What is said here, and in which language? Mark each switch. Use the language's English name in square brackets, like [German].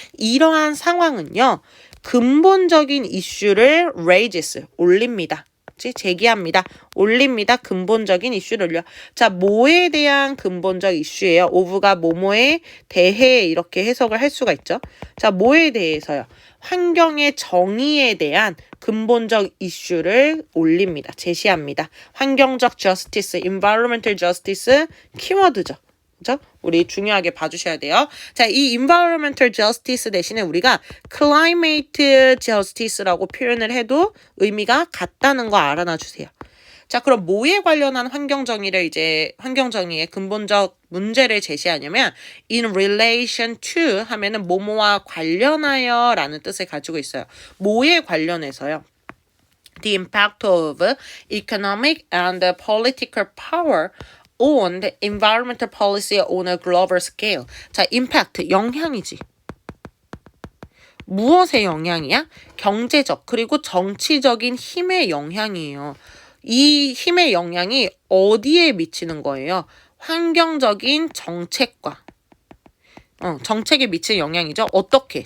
[Korean] 이러한 상황은요. 근본적인 이슈를 raises, 올립니다. 제기합니다. 올립니다. 근본적인 이슈를 올려. 자, 뭐에 대한 근본적 이슈예요? of가 뭐뭐에 대해 이렇게 해석을 할 수가 있죠. 자, 뭐에 대해서요? 환경의 정의에 대한 근본적 이슈를 올립니다. 제시합니다. 환경적 justice, environmental justice 키워드죠. 그죠? 우리 중요하게 봐주셔야 돼요. 자, 이 environmental justice 대신에 우리가 climate justice라고 표현을 해도 의미가 같다는 거 알아놔 주세요. 자, 그럼 뭐에 관련한 환경정의의 근본적 문제를 제시하냐면 [English] in relation to [Korean] 하면은 뭐뭐와 관련하여 라는 뜻을 가지고 있어요. 뭐에 관련해서요? [English] The impact of economic and political power on the environmental policy on a global scale. [Korean] 자, impact, 영향이지. 무엇의 영향이야? 경제적 그리고 정치적인 힘의 영향이에요. 이 힘의 영향이 어디에 미치는 거예요? 환경적인 정책과 정책에 미치는 영향이죠. 어떻게?